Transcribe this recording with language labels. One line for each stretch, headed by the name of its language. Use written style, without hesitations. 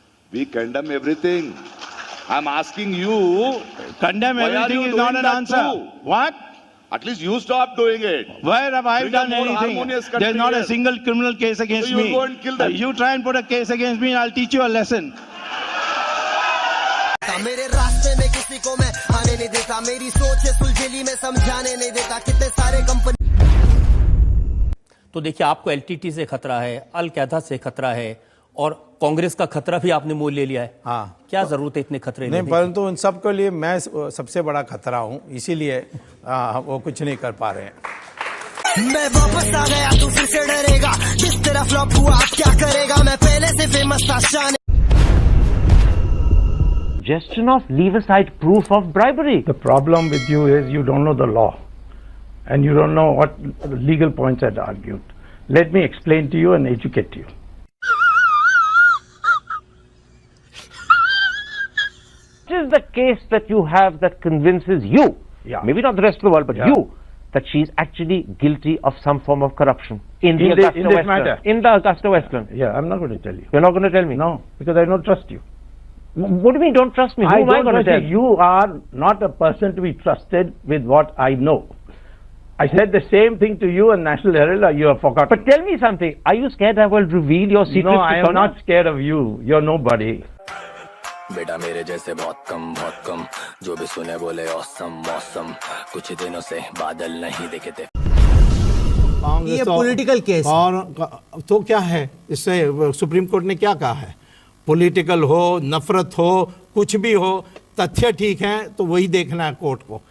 English: We condemn everything. I'm asking you. Condemn everything is not an answer. What? At least you stop doing it. Where have I done anything? There's not a single criminal case against me. So you go and kill them. You try and put a case against me, and I'll teach you a lesson.
Hindi: मेरे रास्ते में किसी को मैं आने नहीं देता, मेरी सोच है सुलझेली में समझाने नहीं देता, कितने सारे कंपनी। तो देखिए, आपको एलटीटी से खतरा है, अल कैदा से खतरा है, और कांग्रेस का खतरा भी आपने मोल ले लिया है। हाँ, क्या जरूरत है इतने खतरे नहीं, परंतु उन सब के लिए मैं सबसे बड़ा खतरा हूं, इसीलिए वो कुछ नहीं कर पा रहे हैं। मैं वापस आ गया, तू फिर से डरेगा, जिस तरह फ्लॉप हुआ आप क्या करेगा, मैं पहले से फेमस था, शान।
English: Suggestion of leave aside proof of bribery. The problem with you is you don't know the law, and you don't know what legal points are argued. Let me explain to you and educate you. What is the case that you have that convinces you, maybe not the rest of the world, but you, that she is actually guilty of some form of corruption in the Augusta Westland? Yeah, I'm not going to tell you. You're not going to tell me? No, because I don't trust you. What do you mean don't trust me? Who am I going to tell? You are not a person to be trusted with what I know. I said the same thing to you and National Herald, or you have forgotten. But tell me something. Are you scared I will reveal your secrets? No, I am not scared of you. You're nobody.
Hindi: बेटा मेरे जैसे बहुत कम, जो भी सुने बोले awesome मौसम, कुछ दिनों से बादल नहीं दिखे थे। ये पॉलिटिकल केस और तो क्या है, इससे सुप्रीम कोर्ट ने क्या कहा है? पॉलिटिकल हो, नफरत हो, कुछ भी हो, तथ्य ठीक है तो वही देखना है कोर्ट को।